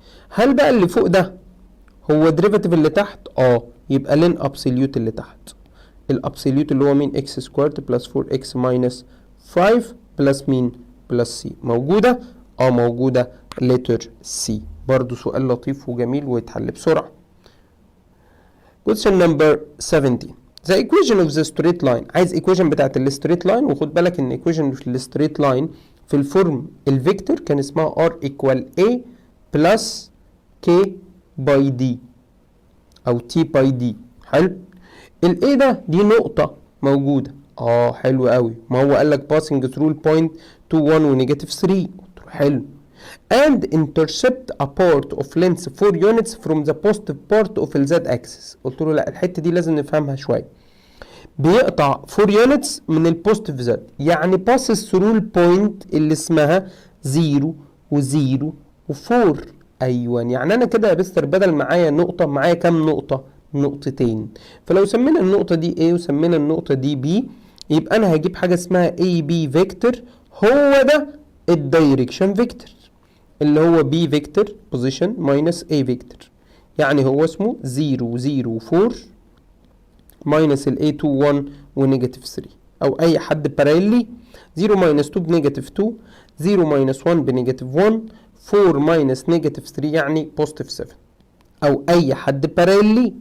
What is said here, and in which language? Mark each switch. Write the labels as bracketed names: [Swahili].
[Arabic] هل بقى اللي فوق ده هو ديريفاتيف اللي تحت؟ يبقى لين ابسوليوت اللي تحت. الابسوليوت اللي هو مين؟ x سكويرد بلس 4x ماينس 5 بلس مين؟ بلس c. موجوده؟ موجوده. لتر سي. برضو سؤال لطيف وجميل ويتحل بسرعه. [English] question number 17 the equation of the straight line. [Arabic] عايز equation بتاعت الستريت لاين، وخد بالك ان equation في الستريت لاين في الفورم الفيكتور كان اسمها [English] r equal a plus k by d [Arabic] او t by d. حلو. ال a ده دي نقطة موجودة. حلو قوي. ما هو قال لك [English] passing through point 2 1 [Arabic] و [English] negative 3. [Arabic] قلت له حلو. [English] and intercept a part of length 4 units from the positive part of the z axis. [Arabic] قلت له لا، الحته دي لازم نفهمها شويه. بيقطع 4 units من البوزيتيف z، يعني [English] passes through [Arabic] البوينت اللي اسمها 0 و0 و4. ايوه، يعني انا كده يا بستر بدل معايا نقطه معايا كام نقطه؟ نقطتين. فلو سمينا النقطه دي A وسمينا النقطه دي B يبقى انا هجيب حاجه اسمها AB فيكتور، هو ده الدايركشن فيكتور اللي هو B فيكتور بوزيشن ماينس A فيكتور، يعني هو اسمه 0 0 4 ماينس ال A 2 1 ونيجاتيف 3، او اي حد باراليلي 0 ماينس 2 بنيجاتيف 2، 0 ماينس 1 بنيجاتيف 1، 4 ماينس نيجاتيف 3 يعني بوزيتيف 7، او اي حد باراليلي.